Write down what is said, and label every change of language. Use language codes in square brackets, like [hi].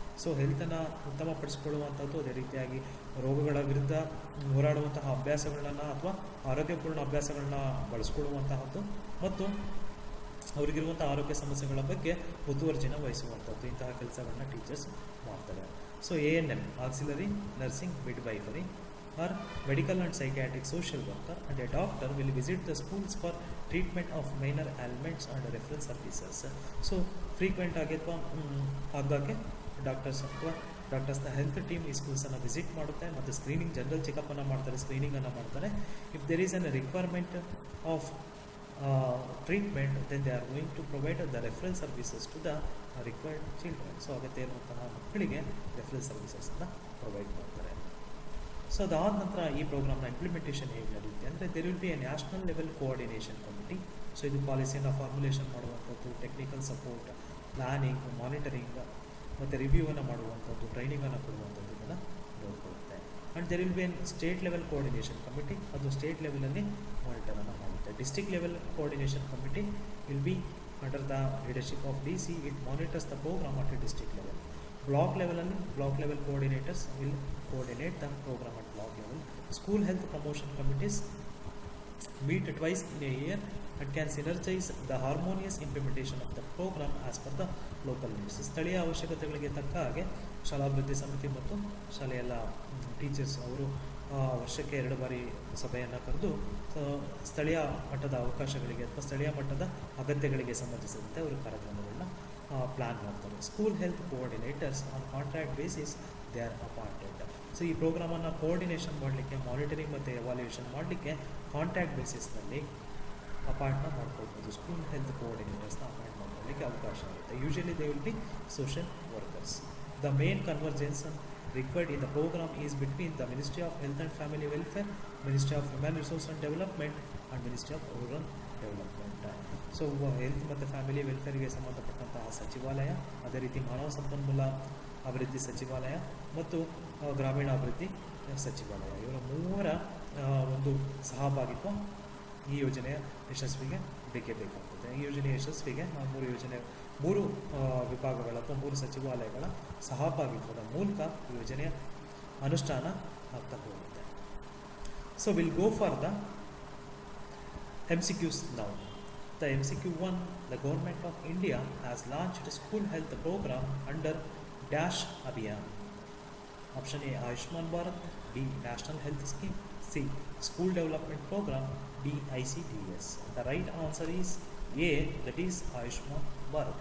[kn] So ಹೆಲ್ತನ್ನು ಉತ್ತಮಪಡಿಸಿಕೊಳ್ಳುವಂಥದ್ದು, ಅದೇ ರೀತಿಯಾಗಿ ರೋಗಗಳ ವಿರುದ್ಧ ಹೋರಾಡುವಂತಹ ಅಭ್ಯಾಸಗಳನ್ನ ಅಥವಾ ಆರೋಗ್ಯಪೂರ್ಣ ಅಭ್ಯಾಸಗಳನ್ನ ಬಳಸ್ಕೊಳ್ಳುವಂತಹದ್ದು ಮತ್ತು ಅವರಿಗಿರುವಂಥ ಆರೋಗ್ಯ ಸಮಸ್ಯೆಗಳ ಬಗ್ಗೆ ಮುತುವರ್ಜಿನ ವಹಿಸುವಂಥದ್ದು, ಇಂತಹ ಕೆಲಸಗಳನ್ನ ಟೀಚರ್ಸ್ ಮಾಡ್ತಾರೆ. [en] So ANM auxiliary nursing midwifery or medical and psychiatric social worker and a doctor will visit the schools for treatment of minor ailments and referral services. [kn] So frequent ಆಗಿ ಅಥವಾ ಆಗಾಗ್ಗೆ ಡಾಕ್ಟರ್ಸ್ನ ಹೆಲ್ತ್ ಟೀಮ್ ಈ ಸ್ಕೂಲ್ಸನ್ನು visit ಮಾಡುತ್ತೆ ಮತ್ತು screening, general ಚೆಕಪ್ಪನ್ನು ಮಾಡ್ತಾರೆ, ಸ್ಕ್ರೀನಿಂಗನ್ನು ಮಾಡ್ತಾರೆ. [en] If there is an requirement of treatment then they are going to provide the referral services to the required children. [kn] So ಅಗತ್ಯ ಇರುವಂತಹ ಮಕ್ಕಳಿಗೆ ರೆಫರಲ್ ಸರ್ವಿಸಸನ್ನು ಪ್ರೊವೈಡ್ ಮಾಡ್ತಾರೆ. ಸೊ ಅದಾದ ನಂತರ ಈ ಪ್ರೋಗ್ರಾಮ್ನ ಇಂಪ್ಲಿಮೆಂಟೇಷನ್ ಹೇಗೆ ನಡೆಯುತ್ತೆ ಅಂದರೆ, [en] There will be a national level coordination committee. [kn] So ಇದು ಪಾಲಿಸಿಯನ್ನು ಫಾರ್ಮುಲೇಷನ್ ಮಾಡುವಂಥದ್ದು, ಟೆಕ್ನಿಕಲ್ ಸಪೋರ್ಟ್, ಪ್ಲಾನಿಂಗ್, ಮಾನಿಟರಿಂಗ್ ಮತ್ತು ರಿವ್ಯೂವನ್ನು ಮಾಡುವಂಥದ್ದು, ಟ್ರೈನಿಂಗನ್ನು ಕೊಡುವಂಥದ್ದು ಇದನ್ನು ನೋಡಿಕೊಳ್ಳುತ್ತೆ. [en] and there will be an state level coordination committee, [kn] ಅದು ಸ್ಟೇಟ್ ಲೆವೆಲಲ್ಲಿ ಮಾನಿಟರನ್ನು ಮಾಡುತ್ತೆ. [en] District level coordination committee will be under the leadership of DC, it monitors the program at district level. Block ಲೆವೆಲಲ್ಲಿ block level coordinators will coordinate the program at block level. School health promotion committees meet twice in a year and can synergize the harmonious implementation of the program as per the local needs. [kn] ಸ್ಥಳೀಯ ಅವಶ್ಯಕತೆಗಳಿಗೆ ತಕ್ಕ ಹಾಗೆ ಶಾಲಾಭಿವೃದ್ಧಿ ಸಮಿತಿ ಮತ್ತು ಶಾಲೆಯ ಎಲ್ಲ teachers ಅವರು ವರ್ಷಕ್ಕೆ 2 ಬಾರಿ ಸಭೆಯನ್ನು ಕರೆದು ಸ್ಥಳೀಯ ಮಟ್ಟದ ಅವಕಾಶಗಳಿಗೆ ಅಥವಾ ಸ್ಥಳೀಯ ಮಟ್ಟದ ಅಗತ್ಯಗಳಿಗೆ ಸಂಬಂಧಿಸಿದಂತೆ ಅವರು ಕಾರ್ಯಕ್ರಮಗಳನ್ನ ಪ್ಲಾನ್ ಮಾಡ್ತಾರೆ. [en] School health coordinators on contract basis they are appointed. [kn] So ಈ ಪ್ರೋಗ್ರಾಮನ್ನು ಕೋಆರ್ಡಿನೇಷನ್ ಮಾಡಲಿಕ್ಕೆ, ಮಾನಿಟರಿಂಗ್ ಮತ್ತು ಎವಾಲ್ಯೂಯೇಷನ್ ಮಾಡಲಿಕ್ಕೆ ಕಾಂಟ್ರಾಕ್ಟ್ ಬೇಸಿಸ್ನಲ್ಲಿ ಅಪಾಯಿಂಟ್ನ ಮಾಡ್ಕೊಳ್ಬೋದು. ಸ್ಕೂಲ್ ಹೆಲ್ತ್ ಕೋಆರ್ಡಿನೇಟರ್ಸ್ನ ಅಪಾಯಿಂಟ್ ಮಾಡ್ಕೊಳ್ಳಿಕ್ಕೆ ಅವಕಾಶ ಆಗುತ್ತೆ. [en] Usually they will be social workers. The main convergence required in the program is between the Ministry of Health and Family Welfare, Ministry of Human Resource and Development and Ministry of Rural Development. [kn] So health ಮತ್ತು family ವೆಲ್ಫೇರ್ಗೆ ಸಂಬಂಧಪಟ್ಟಂತಹ ಸಚಿವಾಲಯ, ಅದೇ ರೀತಿ ಮಾನವ ಸಂಪನ್ಮೂಲ ಅಭಿವೃದ್ಧಿ ಸಚಿವಾಲಯ ಮತ್ತು ಗ್ರಾಮೀಣಾಭಿವೃದ್ಧಿ ಸಚಿವಾಲಯ, ಇವರ ಮೂವರ ಒಂದು ಸಹಭಾಗಿತ್ವ ಈ ಯೋಜನೆಯ ಯಶಸ್ವಿಗೆ ಬೇಕೇ ಬೇಕಾಗ್ತದೆ. ಈ ಯೋಜನೆಯ ಯಶಸ್ವಿಗೆ ಮೂರು ವಿಭಾಗಗಳ ಅಥವಾ 3 ಸಚಿವಾಲಯಗಳ ಸಹಭಾಗಿತ್ವದ ಮೂಲಕ ಈ ಯೋಜನೆಯ ಅನುಷ್ಠಾನ ಆಗ್ತಾ ಹೋಗುತ್ತೆ. [en] So will go for the MCQs now. The MCQ1, the Government of India has launched a school health program under Dash Abhiyan. Option A, Ayushman Bharat. B, National Health Scheme. C, School Development Program. D, ICDS. The right answer is A, that is Ayushman Bharat.